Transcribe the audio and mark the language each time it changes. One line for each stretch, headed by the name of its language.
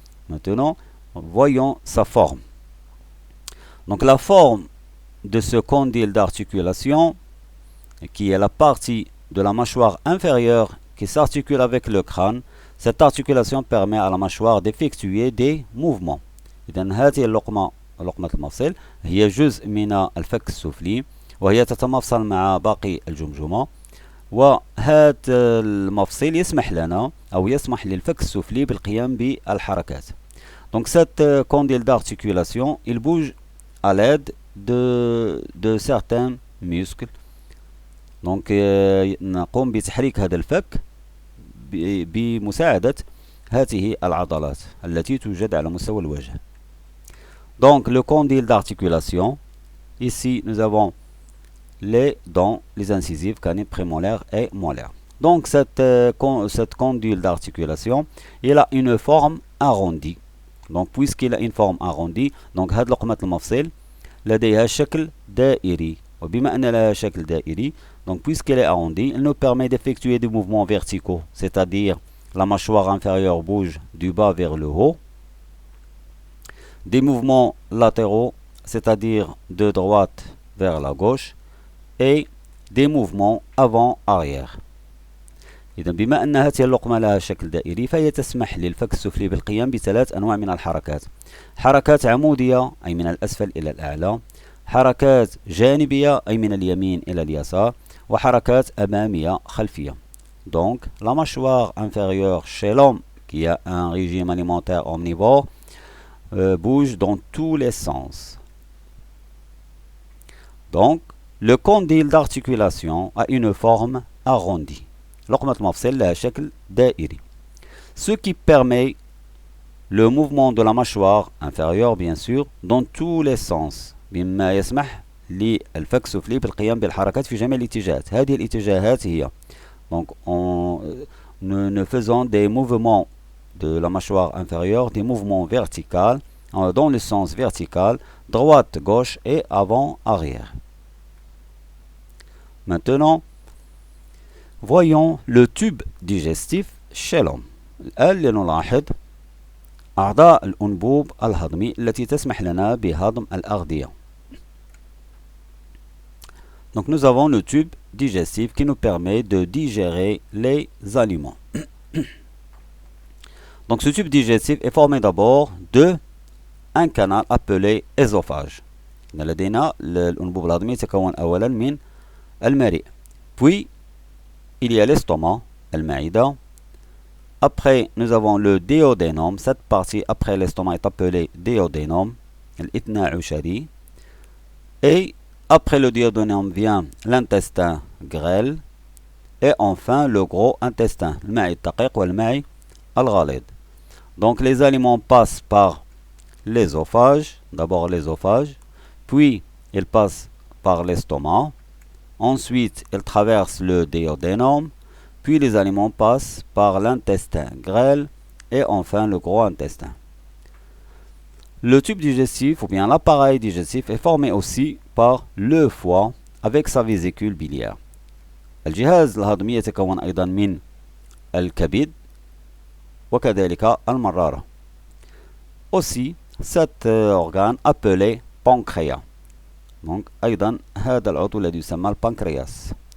French: Maintenant, voyons sa forme. Donc la forme de ce condyle d'articulation, qui est la partie de la mâchoire inférieure qui s'articule avec le crâne, cette articulation permet à la mâchoire d'effectuer des mouvements.
Arabic: إذن هذه لقمة المفصل هي جزء من الفك السفلي وهي تتمفصل مع باقي الجمجمة، وهذا المفصل يسمح لنا أو يسمح للفك السفلي بالقيام بالحركات.
French: Donc cette condyle d'articulation, il bouge à l'aide de certains muscles.
Arabic: Donc نقوم بتحريك هذا الفك بمساعدة هذه العضلات التي توجد على مستوى الوجه.
French: Donc le condyle d'articulation, ici nous avons les dents, les incisives, canines prémolaires et molaires. Donc cette condyle d'articulation, il a une forme arrondie. Donc puisqu'il a une forme arrondie, donc
Arabic: هذه لقمة المفصل لديها شكل دائري. وبما أن لها شكل دائري,
French: donc puisqu'elle est arrondie, elle nous permet d'effectuer des mouvements verticaux, c'est-à-dire la mâchoire inférieure bouge du bas vers le haut, des mouvements latéraux, c'est-à-dire de droite vers la gauche, et des mouvements avant-arrière.
Arabic: إذا بما أن هذه اللقمة لها شكل دائري فهي تسمح للفك السفلي بالقيام بثلاث أنواع من الحركات. حركات عمودية أي من الأسفل إلى الأعلى، حركات جانبية أي من اليمين إلى اليسار، وحركات أمامية خلفية.
French: Donc la mâchoire inférieure chez l'homme qui a un régime alimentaire omnivore bouge dans tous les sens. Donc le condyle d'articulation a une forme arrondie.
Arabic: لقمة المفصل لها شكل دائري.
French: Ce qui permet le mouvement de la mâchoire inférieure bien sûr dans tous les sens.
Arabic: بما يسمح للفك السفلي بالقيام بالحركات في جميع الاتجاهات. هذه الاتجاهات هي
French: donc nous faisons des mouvements de la mâchoire inférieure, des mouvements verticaux dans le sens vertical, droite, gauche et avant, arrière. Maintenant, voyons le tube digestif chez l'homme.
Arabic: الآن لنلاحظ أعضاء الأنبوب الهضمي التي تسمح لنا بهضم الأغذية.
French: Donc nous avons le tube digestif qui nous permet de digérer les aliments. Donc ce tube digestif est formé d'abord de un canal appelé œsophage.
Arabic: لدينا الأنبوب الهضمي يتكون أولا من المريء.
French: Puis il y a l'estomac, المعدة. Après nous avons le duodénum. Cette partie après l'estomac est appelée duodénum, الإثنى عشري. Et après le duodénum vient l'intestin grêle. Et enfin le gros intestin,
Arabic: المعي الدقيق والمعي الغليظ.
French: Donc les aliments passent par l'œsophage, d'abord l'œsophage, puis ils passent par l'estomac, ensuite ils traversent le duodénum, puis les aliments passent par l'intestin grêle et enfin le gros intestin. Le tube digestif ou bien l'appareil digestif est formé aussi par le foie avec sa vésicule biliaire.
Arabic: الجهاز الهضمي يتكون أيضا من الكبد وكذلك المرارة.
French: Aussi cet organe appelé pancréas.
Arabic: Donc أيضا هذا العضو الذي يسمى البنكرياس.